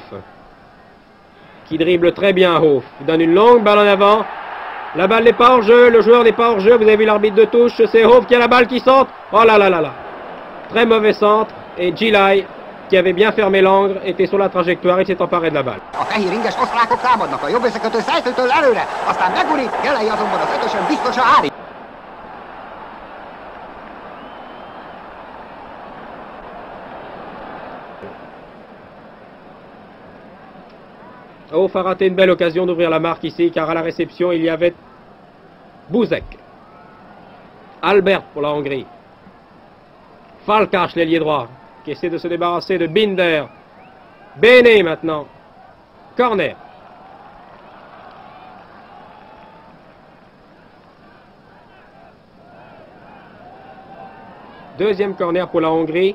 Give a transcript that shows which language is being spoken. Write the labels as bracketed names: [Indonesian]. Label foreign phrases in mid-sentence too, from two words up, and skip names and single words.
[French] Qui dribble très bien Hof. Il donne une longue balle en avant. La balle n'est pas hors jeu. Le joueur n'est pas hors jeu. Vous avez vu l'arbitre de touche. C'est Hof qui a la balle qui centre. Oh là là là là. Très mauvais centre. Et Gilai, qui avait bien fermé l'angle, était sur la trajectoire et s'est emparé de la balle. [Hungarian] A fehér inges osztrákok támadnak a jobb összekötő Szejtőtől előre, aztán megúrik, Gelei azonban az ötösön biztosan állít. [French] Hof a raté une belle occasion d'ouvrir la marque ici, car à la réception, il y avait Buzek. Albert pour la Hongrie. Falcasch, l'ailier droit, qui essaie de se débarrasser de Binder. Bene maintenant. Corner. Deuxième corner pour la Hongrie.